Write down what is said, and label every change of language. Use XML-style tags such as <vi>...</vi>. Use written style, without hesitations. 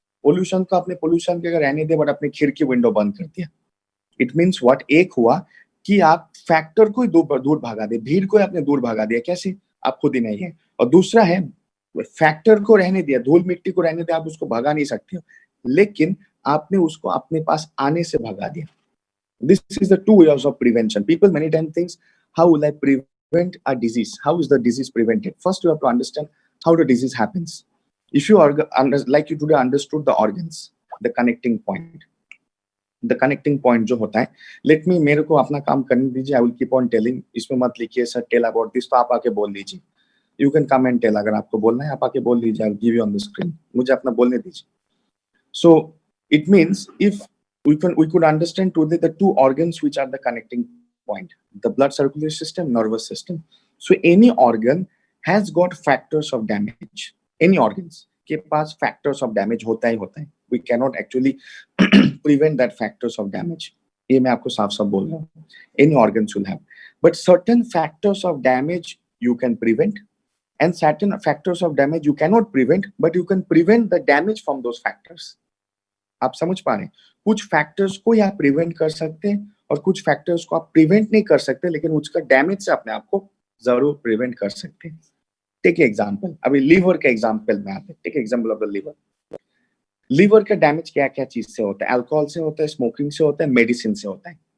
<hi>Pollution के अगर रहने दिया बट अपनी खिड़की विंडो बंद कर दिया.</hi> <en>It means what?</en> <hi>एक हुआ कि आप फैक्टर को ही दूर भागा दे, भीड़ को आपने दूर भागा दिया. कैसे? आप खुद ही नहीं है. और दूसरा है फैक्टर को रहने दिया, धूल मिट्टी को रहने दिया. आप उसको भगा नहीं सकते हो, लेकिन आपने उसको अपने पास आने से भगा दिया.</hi> <en>This is the two ways of prevention. People many times thinks, how will I prevent a disease? How is the disease prevented? First, you have to understand how the disease happens. If you like you today understood the organs, the connecting point.</en> <hi>The connecting point जो होता है, let मी, मेरे को अपना काम करने दीजिए,</hi> <en>I will keep on telling,</en> <hi>इसमें मत लिखिए सर टेल अबाउट दिस, तो आप आके बोल दीजिए,</hi> <en>you can come and tell,</en> <hi>अगर आपको बोलना है आप आके बोल दीजिए,</hi> <en>I will give you on the screen,</en> <hi>मुझे अपना बोलने दीजिए.</hi> <en>So it means if we could understand today the two organs which are the connecting point, the blood circulatory system, nervous system. So any organ has got factors of damage.</en> <hi>Any organs के पास factors of damage होता ही होता है.</hi> <en>We cannot actually prevent that factors of damage.</en> <hi>ये मैं आपको साफ साफ बोल रहा हूँ.</hi> <en>Any organs will have, but certain factors of damage you can prevent, and certain factors of damage you cannot prevent, but you can prevent the damage from those factors.</en> <hi>आप समझ पा रहे हैं, कुछ फैक्टर्स को आप प्रिवेंट कर सकते हैं और कुछ फैक्टर्स को आप प्रिवेंट नहीं कर सकते, लेकिन उसका डैमेज से अपने आप को जरूर प्रिवेंट कर सकते हैं. टेक एग्जांपल, अभी लीवर का एग्जांपल में आते हैं.</hi> <en>Take example of the liver.</en> <hi>Liver का डैमेज क्या क्या चीज से होता है? अल्कोहल से होता है, स्मोकिंग से होता है, मेडिसिन से होता है.</hi>